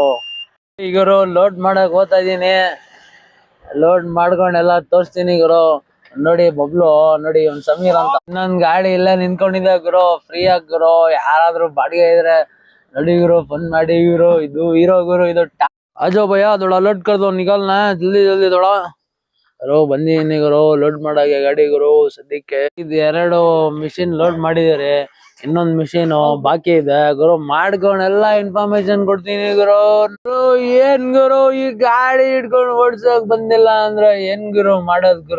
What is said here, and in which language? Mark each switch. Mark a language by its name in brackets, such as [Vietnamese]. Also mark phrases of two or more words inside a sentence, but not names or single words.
[Kannada] ಗುರು ಲೋಡ್ ಮಾಡಕ್ ಹೋಗ್ತಾ ಇದೀನಿ, ಲೋಡ್ ಮಾಡ್ಕೊಂಡೆಲ್ಲ ತೋರಿಸ್ತೀನಿ ಗುರು. ನೋಡಿ ಬಬ್ಲು, ನೋಡಿ ಒಂದ್ ಸಮೀರ್ ಅಂತ ಇನ್ನೊಂದ್ ಗಾಡಿ ಇಲ್ಲೇ ನಿಂತ್ಕೊಂಡಿದ್ದೆ ಗುರು, ಫ್ರೀ ಆಗಿ ಗುರು. ಯಾರಾದ್ರೂ ಬಾಡಿಗೆ ಇದ್ರೆ ನೋಡಿ ಗುರು, ಫೋನ್ ಮಾಡಿ ಗುರು. ಇದು ಹೀರೋ ಗುರು, ಇದು [Hindi] आजो भैया थोड़ा लोड कर दो, निकलना है जल्दी जल्दी थोड़ा. [Kannada] ಗುರು ಬಂದಿದ್ದೀನಿ ಗುರು, ಲೋಡ್ ಮಾಡಾಗೆ ಗಾಡಿ ಗುರು. ಸದ್ಯಕ್ಕೆ ಇದು 2 ಮಿಷಿನ್ ಲೋಡ್ ಮಾಡಿದಾರೆ, ಇನ್ನೊಂದ್ ಮಿಷಿನ್ ಬಾಕಿ ಇದೆ ಗುರು. ಮಾಡ್ಕೊಂಡೆಲ್ಲ ಇನ್ಫಾರ್ಮೇಶನ್ ಕೊಡ್ತೀನಿ ಗುರು. ಏನ್ ಗುರು ಈ ಗಾಡಿ ಹಿಡ್ಕೊಂಡು ಓಡ್ಸಕ್ ಬಂದಿಲ್ಲ ಅಂದ್ರೆ ಏನ್ ಗುರು ಮಾಡೋದ್ ಗುರು?